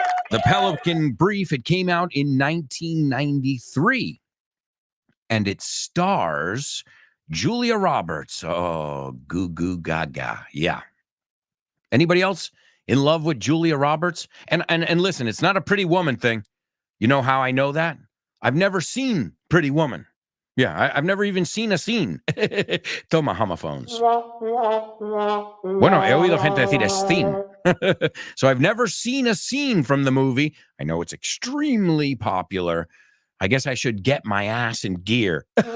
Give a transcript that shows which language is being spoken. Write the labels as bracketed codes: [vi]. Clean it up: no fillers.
[en] The Pelican Brief, it came out in 1993, and it stars Julia Roberts. Oh, goo goo gaga. Yeah. Anybody else in love with Julia Roberts? And listen, it's not a Pretty Woman thing. You know how I know that? I've never seen Pretty Woman. Yeah, I've never even seen a scene. [es] Toma, [en] homophones. [es] Bueno, he oído gente decir scene. [en] So I've never seen a scene from the movie. I know it's extremely popular. I guess I should get my ass in gear.